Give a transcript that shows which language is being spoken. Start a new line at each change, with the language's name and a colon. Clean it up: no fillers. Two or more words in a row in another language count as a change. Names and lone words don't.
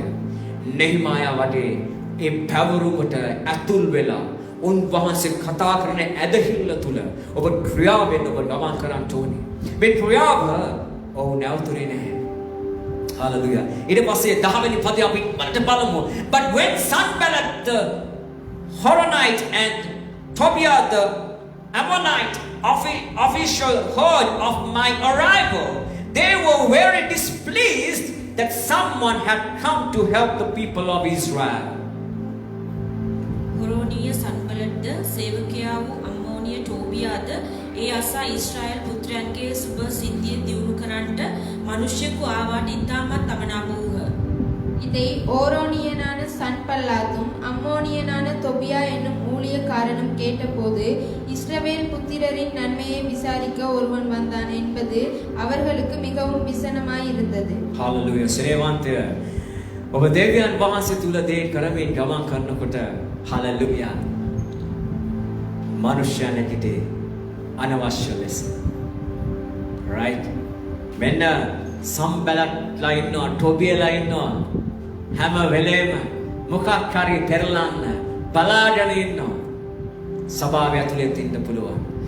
Sinhala: නෙහිමායා වගේ ඒ පැවරුමට ඇතුල් වෙලා උන්වහන්සේ කතා කරන ඇදහිල්ල තුල ඔබ ක්‍රියාවෙන් ඔබ ගමන් කරන්න ඕනේ. මේ ක්‍රියාව ඔව් නැවතුනේ නැහැ. Hallelujah. ඊට පස්සේ 10 වෙනි පදේ අපි ඉක්මනට බලමු.
English: But when Sanballat the Horonite and Tobiah the Ammonite official heard of my arrival, they were very displeased that someone had come to help the people of Israel.
Sinhala: හොරෝනීය සන්බලත්ද සේවකයා වූ අම්මෝනිය ටෝබියාද ඒ අසා ඊශ්‍රායල් පුත්‍රයන්ගේ සුබ සිද්ධිය දියුණු කරන්නට මිනිසෙකු ආවාට ඉතාමත් අමනාප වූහ.
Tamil: இதை ஓரோனியனான சன்பல்லாத்தும் அம்மோனியனான தொபியா என்னும் ஊழியக்காரனும் கேட்டபோது இஸ்ரவேல் புத்திரரின் நன்மையை விசாரிக்க ஒருவன் வந்தான் என்பது அவர்களுக்கு மிகவும் விசனமாயிருந்தது.
Sinhala: Hallelujah. සරේවන්තය ඔබ දෙවියන් වහන්සේ තුල දේ කරමින් ගමන් කරනකොට hallelujah මනුෂ්‍යයන්ට අනවශ්‍ය ලෙස right මෙන්න සම්බලත්ලා ඉන්නවා ටොබියලා ඉන්නවා හැම වෙලේම මොකක් හරි පෙරලන්න බලාගෙන ඉන්නවා සභාව ඇතුලේ තින්න පුළුවන්